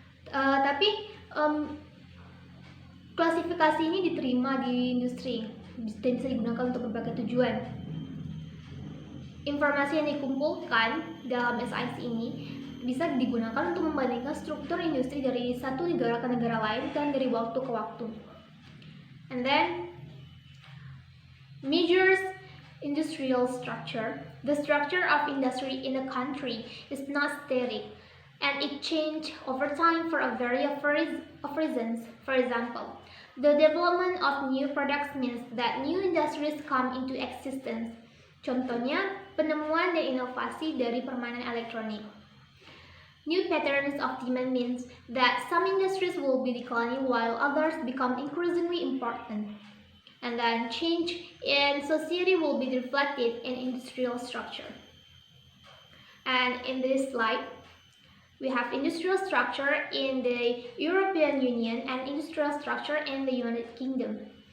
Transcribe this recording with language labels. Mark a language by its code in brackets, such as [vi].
[id] Tapi klasifikasi ini diterima di industri dan bisa digunakan untuk berbagai tujuan. Informasi yang dikumpulkan dalam SIC ini bisa digunakan untuk membandingkan struktur industri dari satu negara ke negara lain dan dari waktu ke waktu. [en] And then, measures industrial structure. The structure of industry in a country is not static, and it changes over time for a variety of reasons. For example, the development of new products means that new industries come into existence. [id] Contohnya, penemuan dan inovasi dari permainan elektronik. [en] New patterns of demand means that some industries will be declining while others become increasingly important. And then change in society will be reflected in industrial structure. And in this slide, we have industrial structure in the European Union and industrial structure in the United Kingdom.